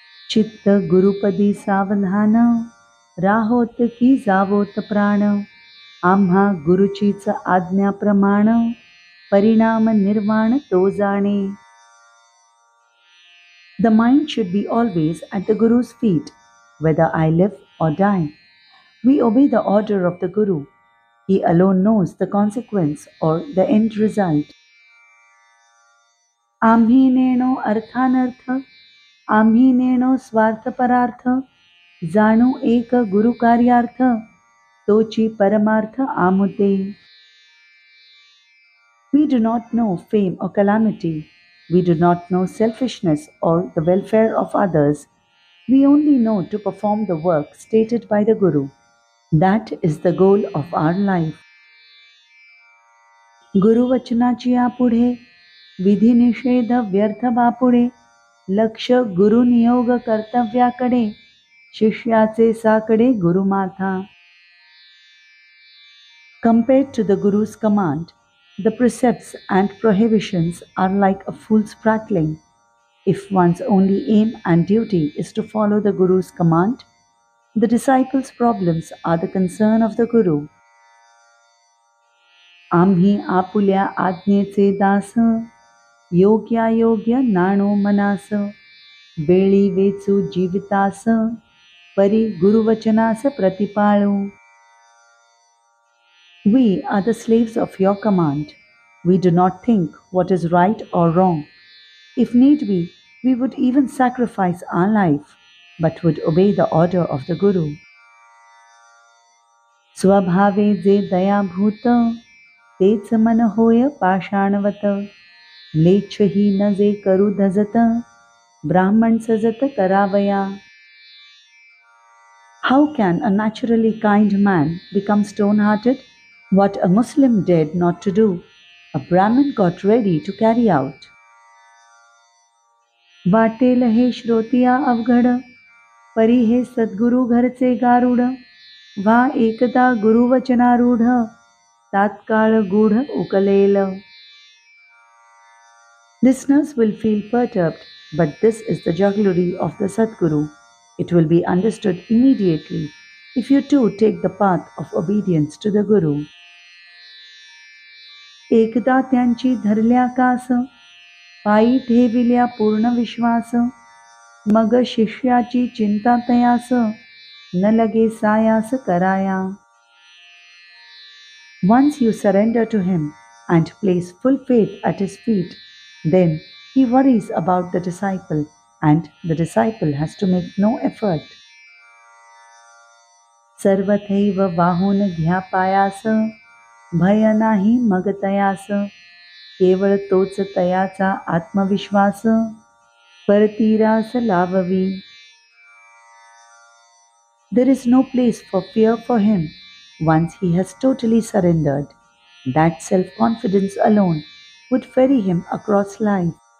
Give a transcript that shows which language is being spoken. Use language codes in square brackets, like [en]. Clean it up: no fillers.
[mr] चित्त गुरुपदी सावधान राहोत की जावोत प्राण आम्हा गुरुचीच आज्ञा प्रमाण परिणाम निर्वाण तो जाणे. [en] The mind should be always at the Guru's feet, whether I live or die. We obey the order of the Guru. He alone knows the consequence or the end result. [mr] आम्ही नेणो अर्थानर्थ आम्ही नेणो स्वार्थ परार्थ जाणू एक गुरु कार्यार्थ तोची परमार्थ आमुते. [en] We do not know fame or calamity. We do not know selfishness or the welfare of others. We only know to perform the work stated by the Guru. That is the goal of our life. [mr] गुरुवचनाची यापुढे विधी निषेध व्यर्थ बापुडे लक्ष गुरु नियोग कर्तव्याकडे शिष्याचे साकडे गुरुमाथा. [en] Compared to the Guru's command, the precepts and prohibitions are like a fool's prattling. If one's only aim and duty is to follow the Guru's command, the disciples' problems are the concern of the Guru. [mr] आम्ही आपुल्या आज्ञेचे दास योग्यायोग्य नाणो मनास वेळी वेचू जीवितास परी गुरुवचनास प्रतिपाळू. [en] We are the slaves of your command. We do not think what is right or wrong. If need be, we would even sacrifice our life, but would obey the order of the Guru. [mr] स्वभावे जे दयाभूत तेच मन होय पाषाणवत लेच्छही न जे करू धजत ब्राह्मण सजत करावया. [en] How can a naturally kind man become stone-hearted? What a Muslim dared not to do, a Brahmin got ready to carry out. [mr] वाटेल हे श्रोतिया अवघड परी हे सद्गुरु घरचे गारुड व्हा एकदा गुरुवचनारूढ तात्काळ गूढ उकलेल. [en] Listeners will feel perturbed, but this is the jugglery of the Sadguru. It will be understood immediately if you too take the path of obedience to the Guru. [mr] एकदा त्यांची धरल्या कास पायी ठेविल्या पूर्ण विश्वास मग शिष्याची चिंता तयास न लगे सायास कराया. [en] Once you surrender to him and place full faith at his feet, then he worries about the disciple and the disciple has to make no effort. [mr] सर्वथैव वाहून घ्या पायास भय नाही मग तयास केवळ तोच तयाचा आत्मविश्वास परतीरास लाववी. [en] There is no place for fear for him once he has totally surrendered. That self-confidence alone would ferry him across life.